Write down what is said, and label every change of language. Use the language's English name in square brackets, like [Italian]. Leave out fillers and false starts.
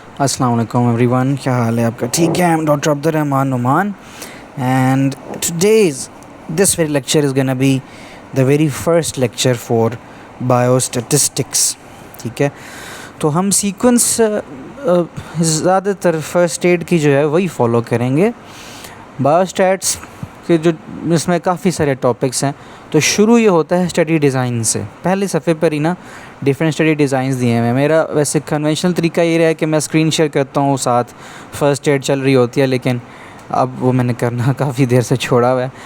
[Urdu] السلام علیکم [English] everyone, [Urdu] کیا حال ہے آپ کا؟ ٹھیک ہے. [English] I'm doctor Abdur Rahman Nauman and this very lecture is gonna be the very first lecture for biostatistics. [Urdu] ٹھیک ہے، تو ہم سیکوینس زیادہ تر فرسٹ ایڈ کی جو ہے وہی فالو کریں گے. بایوسٹیٹس کے جو اس میں کافی سارے ٹاپکس ہیں، تو شروع یہ ہوتا ہے اسٹڈی ڈیزائن سے. پہلے صفحے پر ہی نا ڈفرینٹ اسٹڈی ڈیزائنز دیے ہیں. میرا ویسے کنونشنل طریقہ یہ رہا ہے کہ میں اسکرین شیئر کرتا ہوں، ساتھ فرسٹ ایڈ چل رہی ہوتی ہے، لیکن اب وہ میں نے کرنا کافی دیر سے چھوڑا ہوا ہے.